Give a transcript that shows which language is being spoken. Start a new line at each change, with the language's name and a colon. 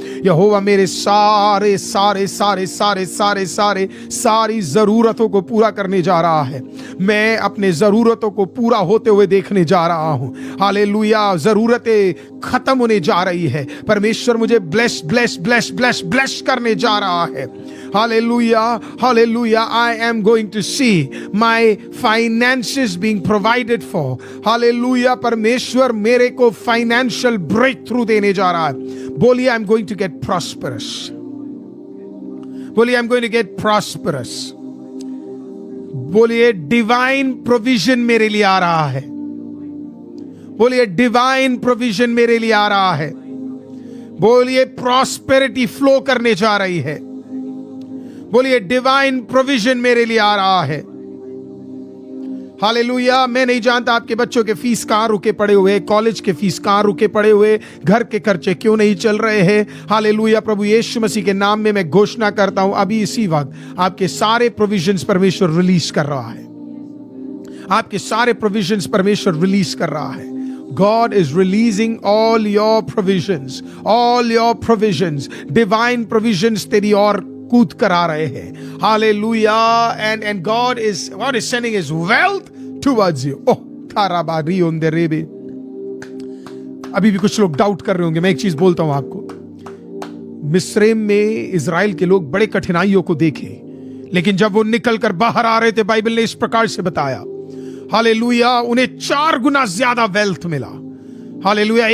Hindi: यहोवा मेरे सारे सारे सारे सारे सारे सारे सारी जरूरतों को पूरा करने जा रहा है। मैं अपने जरूरतों को पूरा होते हुए देखने जा रहा हूं। हालेलुया, जरूरतें खत्म होने जा रही है। परमेश्वर मुझे bless bless bless bless bless करने जा रहा है।
English: Hallelujah, hallelujah. I am going to see my finances being provided for. Hallelujah.
Hindi: परमेश्वर मेरे को फाइनेंशियल ब्रेक थ्रू देने जा रहा है। बोलिए,
English: I am going to get prosperous. बोलिए, I am going to get prosperous.
Hindi: बोलिए, डिवाइन प्रोविजन मेरे लिए आ रहा है। बोलिए, डिवाइन प्रोविजन मेरे लिए आ रहा है। बोलिए, प्रॉस्पेरिटी फ्लो करने जा रही है। बोलिए, डिवाइन प्रोविजन मेरे लिए आ रहा है। हालेलुया। मैं नहीं जानता आपके बच्चों के फीस कहां रुके पड़े हुए, कॉलेज के फीस कहां रुके पड़े हुए, घर के खर्चे क्यों नहीं चल रहे हैं। हालेलुया। प्रभु यीशु मसीह के नाम में मैं घोषणा करता हूं, अभी इसी वक्त आपके सारे प्रोविजंस परमेश्वर रिलीज कर रहा है। आपके सारे प्रोविजंस परमेश्वर रिलीज कर रहा है।
English: God is releasing all your provisions, all your provisions, divine provisions
Hindi: तेरी और कूद कर आ रहे हैं।
English: Hallelujah. And God is sending His wealth towards you.
Hindi: Oh, थाराबारी ओंदे रेबे। अभी भी कुछ लोग डाउट कर रहे होंगे। मैं एक चीज बोलता हूं आपको, मिस्रैम में इजराइल के लोग बड़े कठिनाइयों को देखे, लेकिन जब वो निकल कर बाहर आ रहे थे, बाइबल ने इस प्रकार से बताया, हालेलुया, उन्हें 4 गुना ज्यादा वेल्थ मिला। हालेलुया।